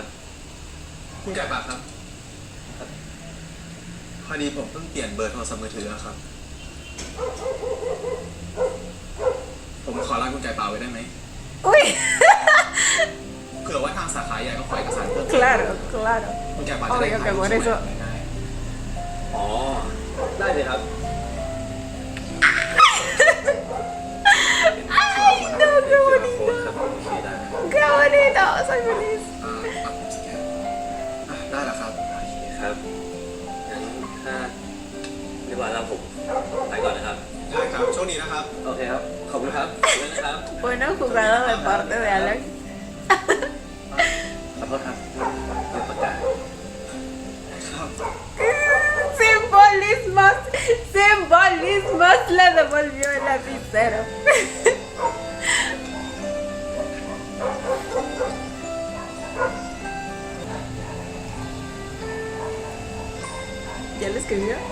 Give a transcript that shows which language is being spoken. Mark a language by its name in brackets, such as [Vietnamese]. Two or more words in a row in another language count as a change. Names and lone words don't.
[Thai] คุณไก่ปลาครับพอดีผมเพิ่งเปลี่ยนเบอร์โทรศัพท์มือถืออะครับ ผมขอลาคุณไก่ปลาไว้ได้ไหม [Spanish] Uy, [Thai] เผื่อว่าทางสาขาใหญ่ก็ขอเอกสารเพิ่ม [Spanish] claro, claro. [Thai] คุณไก่ปลาจะได้ [Spanish] Obvio [Thai] ถ่าย [Spanish] que [Thai] รูป [Spanish] por [Thai] สวย [Spanish] eso. [Thai] ๆง่าย อ๋อ ได้เลยครับ [Spanish] Ay, no, qué [Thai] เดี๋ยว [Spanish] bonito. [Thai] โค้ดครับโอเคได้ [Spanish] Qué bonito. Soy feliz. [Thai] ปักผมสแกนได้แล้วครับ โอเคครับ งั้นถ้าเรียกว่าเราผมไปก่อนนะครับ ได้ครับโชคดีนะครับ โอเคครับ ขอบคุณครับขอบคุณนะครับ [Spanish] Bueno jugado de parte de Alan. [Thai] ขอโทษครับเรื่องประกาศ ครับ [Spanish] Simbolismos, simbolismos, le devolvió el lapicero. ¿Ya lo escribió?